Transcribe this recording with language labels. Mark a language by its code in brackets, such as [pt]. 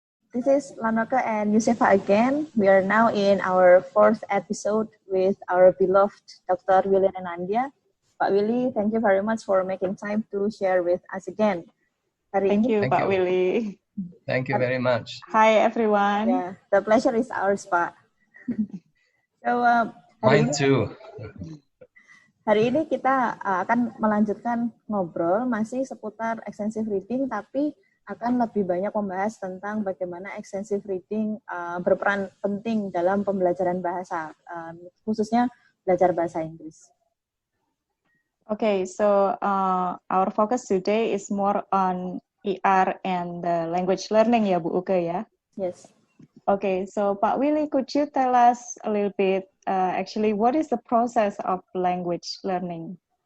[en] This is Lanoka and Yusefa again. We are now in our fourth episode with our beloved Dr. Willy Renandia. Pak Willy, thank you very much for making time to share with us again. Thank you, Pak Willy. Thank you very much. Hi, everyone. Yeah, the pleasure is ours, Pak. So, mine too. [id] Hari ini kita akan melanjutkan ngobrol masih seputar extensive reading, tapi akan lebih banyak membahas tentang bagaimana extensive reading berperan penting dalam pembelajaran bahasa, khususnya belajar bahasa Inggris. [en] Okay, so our focus today is more on ER and language learning, [id] ya Bu Uke ya? [en] Yes. Okay, so Pak Willy, could you tell us a little bit actually what is the process of language learning?